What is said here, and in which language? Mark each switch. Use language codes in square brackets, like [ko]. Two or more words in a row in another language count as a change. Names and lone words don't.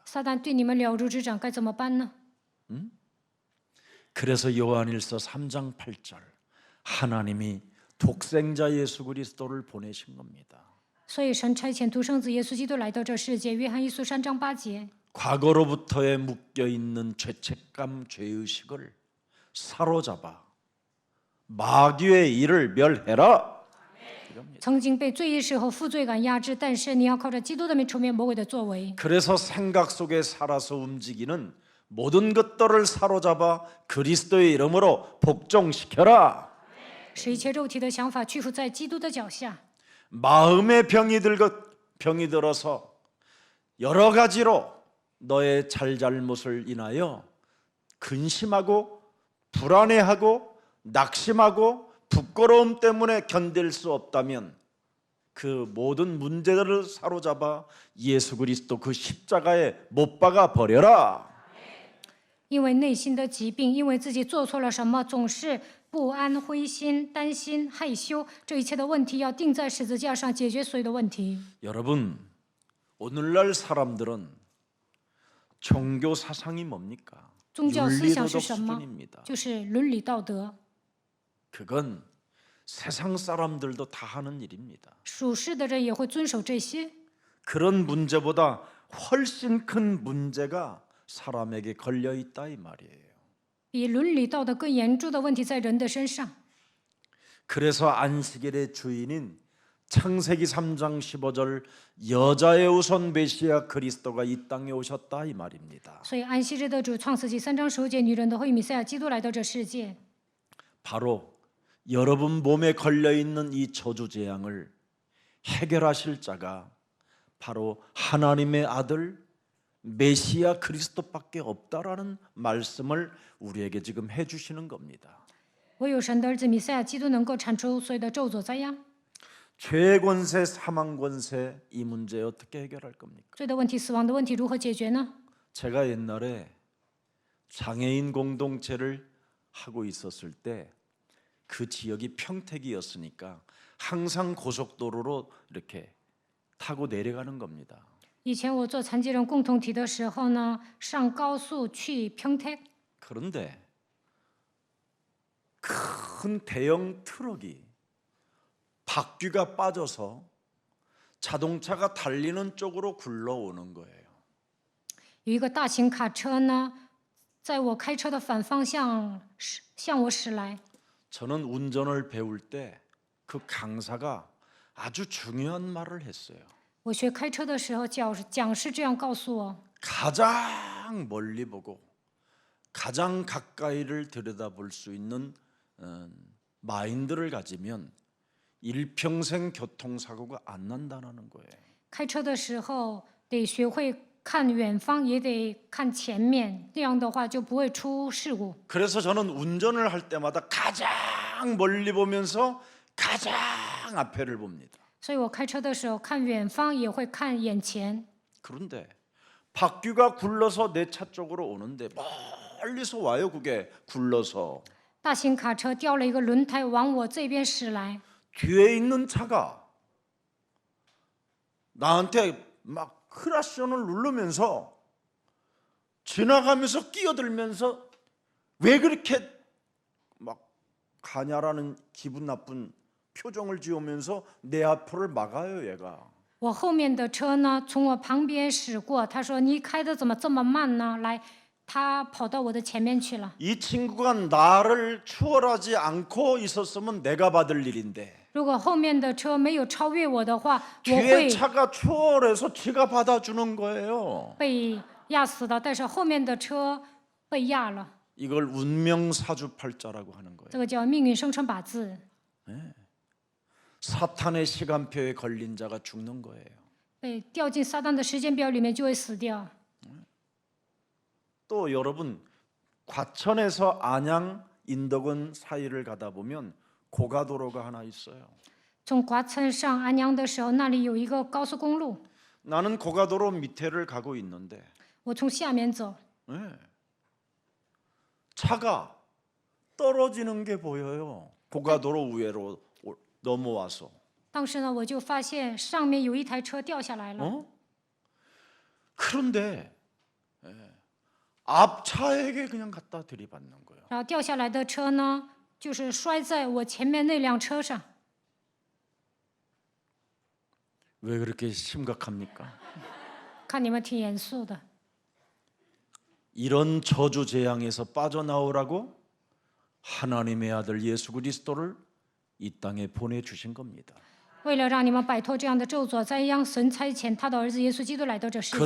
[zh] 撒旦对你们了如指掌，该怎么办呢？ [ko] 그래서 요한일서 3장 8절 하나님이 독생자 예수 그리스도를 보내신 겁니다. [zh] 所以神差遣独生子耶稣基督来到这世界。约翰一书3章8节。 [ko] 과거로부터의 묶여 있는 죄책감, 죄의식을 사로잡아 마귀의 일을 멸해라. [zh] 曾经被罪意识和负罪感压制，但是你要靠着基督的名除灭魔鬼的作为。 [ko] 그래서 생각 속에 살아서 움직이는 모든 것들을 사로잡아 그리스도의 이름으로 복종시켜라. [zh] 使一切肉体的想法屈服在基督的脚下。 [ko] 마음의 병이 들어서 여러 가지로 너의 잘잘못을 인하여 근심하고 불안해하고 낙심하고 부끄러움 때문에 견딜 수 없다면 그 모든 문제들을 사로잡아 예수 그리스도 그 십자가에 못 박아 버려라. [zh] 因为内心的疾病，因为自己做错了什么，总是不安、灰心、担心、害羞，这一切的问题要钉在十字架上，解决所有的问题。 [ko] 여러분, 오늘날 사람들은 종교 사상이 뭡니까? [zh] 宗教思想是 [ko] 윤리도덕 [zh] 什么？ [ko] 수준입니다. [zh] 就是伦理道德。 [ko] 그건 세상 사람들도 다 하는 일입니다. [zh] 属世的人也会遵守这些。 [ko] 그런 문제보다 훨씬 큰 문제가 사람에게 걸려 있다 이 말이에요. [zh] 比伦理道德更严重的问题在人的身上。 [ko] 그래서 안식일의 주인인 창세기 3장 15절 여자의 우선 메시아 그리스도가 이 땅에 오셨다 이 말입니다. [zh] 所以安息日的主创世纪3章15节，女人的后裔弥赛亚基督来到这世界， [ko] 바로 여러분 몸에 걸려 있는 이 저주 재앙을 해결하실 자가 바로 하나님의 아들 메시아 그리스도밖에 없다라는 말씀을 우리에게 지금 해 주시는 겁니다. [zh] 唯有神的儿子弥赛亚基督能够铲除所有的咒诅灾殃。 [ko] 죄의 권세, 사망 권세 이 문제 어떻게 해결할 겁니까? [zh] 罪的问题、死亡的问题如何解决呢？ [ko] 제가 옛날에 장애인 공동체를 하고 있었을 때 그 지역이 평택이었으니까 항상 고속도로로 이렇게 타고 내려가는 겁니다. [zh] 以前我做残疾人共同体的时候呢，上高速去 평택， [ko] 그런데 큰 대형 트럭이 바퀴가 빠져서 자동차가 달리는 쪽으로 굴러오는 거예요. [zh] 有一个大型卡车呢，在我开车的反方向向我驶来。 [ko] 저는 운전을 배울 때 그 강사가 아주 중요한 말을 했어요. [zh] 我学开车的时候，讲师这样告诉我： [ko] 가장 멀리 보고 가장 가까이를 들여다볼 수 있는 마인드를 가지면 일평생 교통사고가 안 난다는 거예요. [zh] 开车的时候得学会看远方，也得看前面，这样的话就不会出事故。 [ko] 그래서 저는 운전을 할 때마다 가장 멀리 보면서 가장 앞에를 봅니다. [zh] 所以我开车的时候看远方，也会看眼前。 [ko] 그런데 바퀴가 굴러서 내 차 쪽으로 오는데 멀리서 와요. 그게 굴러서 [zh] 大型卡车掉了一个轮胎往我这边驶来， [ko] 뒤에 있는 차가 나한테 막 크라션을 누르면서 지나가면서 끼어들면서 왜 그렇게 막 가냐라는 기분 나쁜 표정을 지으면서 내 앞을 막아요. 얘가 [zh] 我后面的车呢从我旁边驶过，他说：“你开的怎么这么慢呢？” 来，他跑到我的前面去了。 [ko] 이 친구가 나를 추월하지 않고 있었으면 내가 받을 일인데 [zh] 如果后面的车没有超越我的话，我 [ko] 뒤에 [zh] 会 [ko] 차가 추월해서 지가 받아주는 거예요. [zh] 被压死的。但是后面的车被压了， [ko] 이걸 운명사주팔자라고 하는 거예요. [zh] 这个叫命运生辰八字。 [ko] 사탄의 시간표에 걸린 자가 죽는 거예요. [zh] 被掉进撒旦的时间表里面就会死掉。 [ko] 또 여러분 과천에서 안양 인덕원 사이를 가다 보면 고가도로가 하나 있어요. [zh] 从瓜村上安阳的时候，那里有一个高速公路， [ko] 나는 고가도로 밑에를 가고 있는데 [zh] 我从下面走， [ko] 차가 떨어지는 게 보여요. 고가도로 위로 넘어와서. [zh] 当时呢，我就发现上面有一台车掉下来了。 [ko] 그런데 앞차에게 그냥 갖다 들이받는 거예요. [zh] 然后掉下来的车呢，就是摔在我前面那辆车上。 [ko] 왜 그렇게 심각합니까? [zh] 看你们挺严肃的。 [ko] 이런 저주 재앙에서 빠져나오라고 하나님의 아들 예수 그리스도를 이 땅에 보내주신 겁니다. [zh] 为了让你们摆脱这样的咒诅灾殃，神差遣他的儿子耶稣基督来到这世界。